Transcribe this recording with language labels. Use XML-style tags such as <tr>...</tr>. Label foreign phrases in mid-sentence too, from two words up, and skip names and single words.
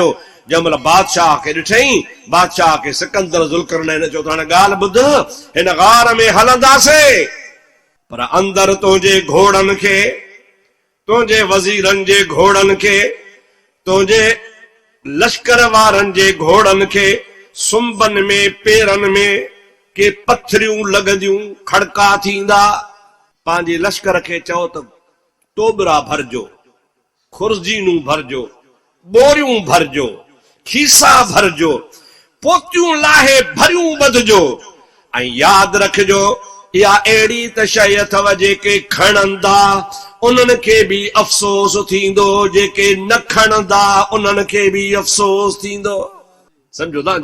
<sd>जंहिंमहिल बादशाह खे ॾिठई, बादशाह खे सिकंदर ज़ुल्करनैन चयो त हाणे ॻाल्हि ॿुध, हिन गार में हलंदासीं, पर अंदर तुंहिंजे घोड़नि खे, तुंहिंजे वज़ीरनि जे घोड़नि खे, तुंहिंजे लश्कर वारनि जे घोड़नि खे सुंबनि में पेरनि में के पथरियूं लॻंदियूं, खड़का थींदा। पंहिंजे लश्कर खे चओ त तोबरा भरजो, खुर्जीनूं भरजो, बोरियूं भरजो, खीसा भरजो, पोतियूं लाहे भरियूं ॿधजो। ऐं यादि रखजो, इहा अहिड़ी त शइ अथव जेके खणंदा उन्हनि खे बि अफ़सोस थींदो, जेके न खणंदा उन्हनि खे बि अफ़सोस थींदो। समझो था?</sd>